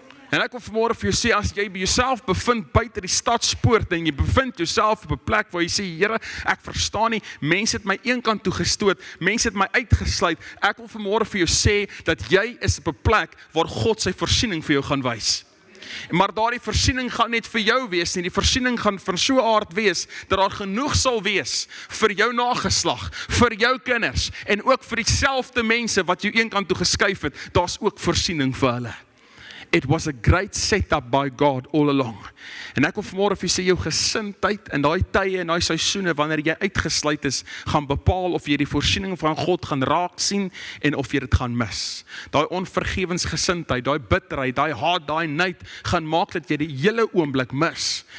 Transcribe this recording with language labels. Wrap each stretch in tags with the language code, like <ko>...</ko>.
<af>En ek wil vanmôre vir jou sê, as jy jouself bevind buite die stadspoort en jy bevind jouself op 'n plek waar jy sê, Here, ek verstaan nie, mense het my een kant toe gestoot, mense het my uitgesluit, ek wil vanmôre vir jou sê, dat jy is op 'n plek waar God sy voorsiening vir jou gaan wys. Maar daardie voorsiening gaan net vir jou wees nie, die voorsiening gaan van so 'n aard wees, dat daar genoeg sal wees vir jou nageslag, vir jou kinders, en ook vir dieselfde mense wat jou een kant toe geskuif het, daar's ook voorsiening vir hulle.</af> <en>It was a great setup by God all along.</en> <af>En ek wil vanmôre vir jy sê, jou gesindheid in daai tye en daai seisoene wanneer jy uitgesluit is, gaan bepaal of jy die voorsiening van God gaan raak sien en of jy dit gaan mis. Daai onvergewensgesindheid, daai bitterheid, daai haat, daai nait gaan maak dat jy die hele oomblik mis.</af>